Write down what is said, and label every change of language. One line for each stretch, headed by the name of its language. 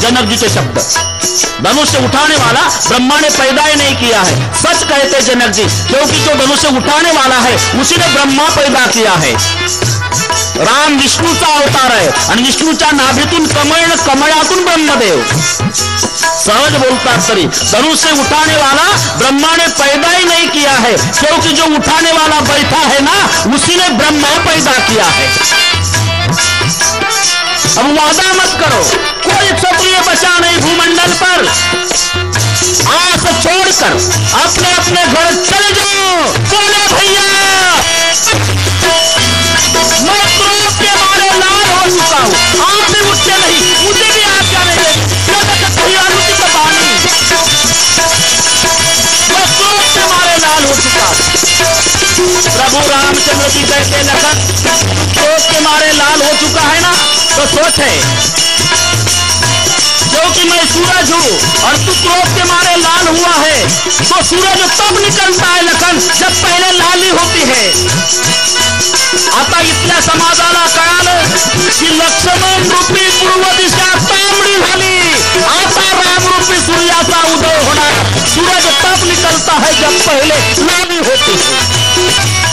Hindi: जनक जी के शब्द, धनुष्य उठाने वाला ब्रह्मा ने पैदा ही नहीं किया है। सच कहते जनक जी, क्योंकि जो धनुष्य उठाने वाला है उसी ने ब्रह्मा पैदा किया है।
Marathi: राम विष्णूचा अवतार आहे आणि विष्णूच्या नाभीतून कमळ, कमळातून ब्रह्मदेव। सहज बोलतात तरी
Hindi: धनुष्य उठाने वाला ब्रह्मा ने पैदा ही नहीं किया है, क्योंकि जो उठाने वाला बैठा है ना, उसी ने ब्रह्मा पैदा किया है। अब वादा मत करो, कोई क्षत्रिय बचा नहीं भूमंडल पर। आस छोड़कर अपने अपने घर चले जाओ। बोले भैया, मैं क्रोध के मारे लाल हो चुका हूं, आप भी उठते नहीं, मुझे भी आप क्या नहीं देते, का पानी। मैं क्रोध के मारे लाल हो चुका हूं। प्रभु रामचंद्र जी कहते, लखन क्रोध के मारे लाल हो चुका है ना, तो सोच है क्योंकि मैं सूरज हूँ और तू क्रोध के मारे लाल हुआ है। तो सूरज तब निकलता है लखन जब पहले लाली होती है।
Marathi: आता इथल्या समाजाला कळालं की लक्ष्मण रूपी पूर्व दिशा तांबडी झाली, आता राम रूपी सूर्याचा उदय होणार।
Hindi: सूरज तब निकलता है जब पहले लाली होती है।